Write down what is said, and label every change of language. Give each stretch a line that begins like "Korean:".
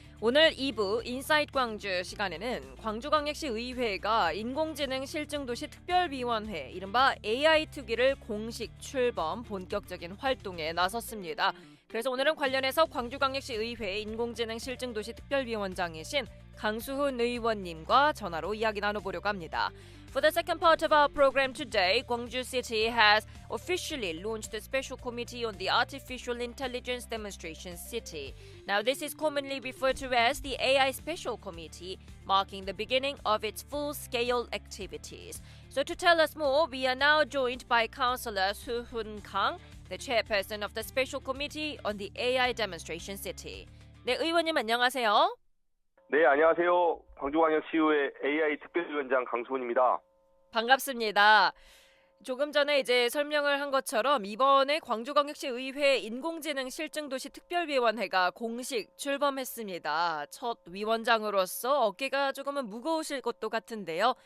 Korean: 오늘 2부 인사이트 광주 시간에는 광주광역시 의회가 인공지능 실증도시 특별위원회 이른바 AI 특위를 공식 출범 본격적인 활동에 나섰습니다. 그래서 오늘은 관련해서 광주광역시 의회 인공지능 실증도시 특별위원장이신 강수훈 의원님과 전화로 이야기 나눠보려고 합니다.
English: For the second part of our program today, Gwangju City has officially launched a special committee on the Artificial Intelligence Demonstration City. Now, this is commonly referred to as the AI Special Committee, marking the beginning of its full-scale activities. So to tell us more, we are now joined by Councillor Soo-Hoon Kang, the chairperson of the Special Committee on the AI Demonstration City.
Korean: 네, 의원님 안녕하세요. 네, 안녕하세요. 광주광역시의회 AI 특별위원장 강수훈입니다. 반갑습니다. 조금 전에 이제 설명을 한 것처럼 이번에 광주광역시 의회 인공지능 실증도시 특별위원회가 공식 출범했습니다. 첫 위원장으로서 어깨가 조금은 무거우실 것도 같은데요.